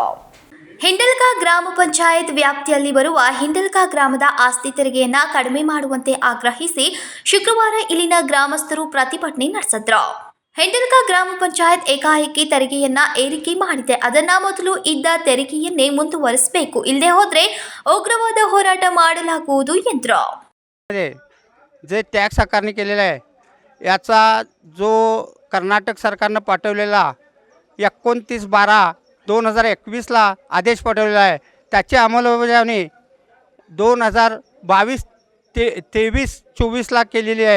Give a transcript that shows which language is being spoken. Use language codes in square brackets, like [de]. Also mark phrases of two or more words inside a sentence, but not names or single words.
[kn] ಹಿಂಡಲ್ಗಾ ಗ್ರಾಮ ಪಂಚಾಯತ್ ವ್ಯಾಪ್ತಿಯಲ್ಲಿ ಬರುವ ಹಿಂಡಲ್ಗಾ ಗ್ರಾಮದ ಆಸ್ತಿ ತೆರಿಗೆಯನ್ನ ಕಡಿಮೆ ಮಾಡುವಂತೆ ಆಗ್ರಹಿಸಿ ಶುಕ್ರವಾರ ಇಲ್ಲಿನ ಗ್ರಾಮಸ್ಥರು ಪ್ರತಿಭಟನೆ ನಡೆಸಿದ್ರು. ಹಿಂಡಲ್ಗಾ ಗ್ರಾಮ ಪಂಚಾಯತ್ ಏಕಾಏಕಿ ತೆರಿಗೆಯನ್ನ ಏರಿಕೆ ಮಾಡಿದೆ. ಅದನ್ನ ಮೊದಲು ಇದ್ದ ತೆರಿಗೆಯನ್ನೇ ಮುಂದುವರಿಸಬೇಕು, ಇಲ್ಲದೆ ಹೋದ್ರೆ ಉಗ್ರವಾದ ಹೋರಾಟ ಮಾಡಲಾಗುವುದು ಎಂದರು. [mr] जे टॅक्स आकारणी केलेला आहे याचा जो कर्नाटक सरकारनं पाठवलेला 29/12/2021ला आदेश पाठवलेला आहे त्याची अंमलबजावणी 2022-23-24ला केलेली आहे.